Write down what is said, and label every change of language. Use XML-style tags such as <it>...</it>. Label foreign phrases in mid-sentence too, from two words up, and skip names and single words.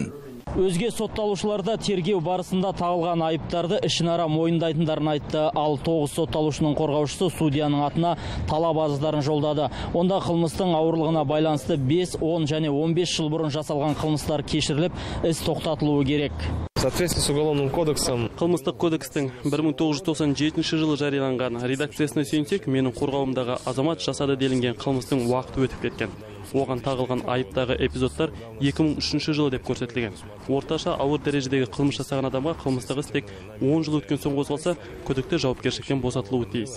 <kk>Өзге сотталушыларда тергеу барысында тағылған айыптарды ішінара мойындайтындарын айтты. Ал 9 сотталушының қорғаушысы судьяның атына талап арыздарын жолдады. Онда қылмыстың ауырлығына байланысты 5, 10 және 15 жыл бұрын жасалған қылмыстар кешіріліп, іс тоқтатылуы керек.</kk> <ru>Соответственно с уголовным кодексом,</ru> <kk>қылмыстық кодекстің 1997 жылы жарияланған редакциясына сүйенсек, менің қорғауымдағы азамат жасады делінген қылмыстың уақыты өтіп кеткен. Оған тағылған айыптағы эпизодтар 2003 жылы деп көрсетілген. Орташа ауыр дәрежедегі қылмыс жасаған адамға қылмыстық іс тек 10 жыл өткен соң қозғалса, күдікті жауапкершіліктен босатылуы тиіс.</kk>